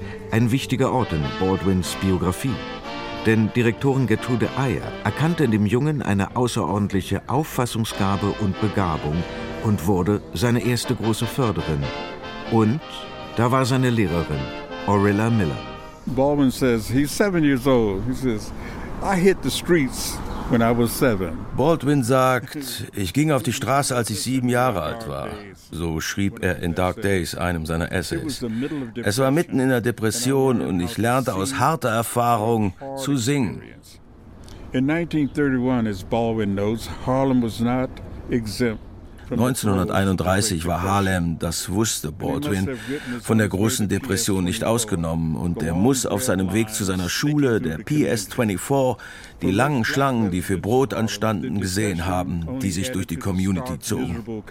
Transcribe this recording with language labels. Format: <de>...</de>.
<de>Ein wichtiger Ort in Baldwins Biografie. Denn Direktorin Gertrude Eyer erkannte in dem Jungen eine außerordentliche Auffassungsgabe und Begabung und wurde seine erste große Förderin. Und da war seine Lehrerin, Orilla Miller.</de> <en>Baldwin says he's 7 years old. He says, I hit the streets when I was 7.</en> <de>Baldwin sagt, ich ging auf die Straße, als ich 7 Jahre alt war. So schrieb er in Dark Days, einem seiner Essays. Es war mitten in der Depression und ich lernte aus harter Erfahrung zu singen.</de> <en>In 1931, as Baldwin notes, Harlem was not exempt.</en> <de>1931 war Harlem, das wusste Baldwin, von der großen Depression nicht ausgenommen. Und er muss auf seinem Weg zu seiner Schule, der PS24, die langen Schlangen, die für Brot anstanden, gesehen haben, die sich durch die Community zogen.</de>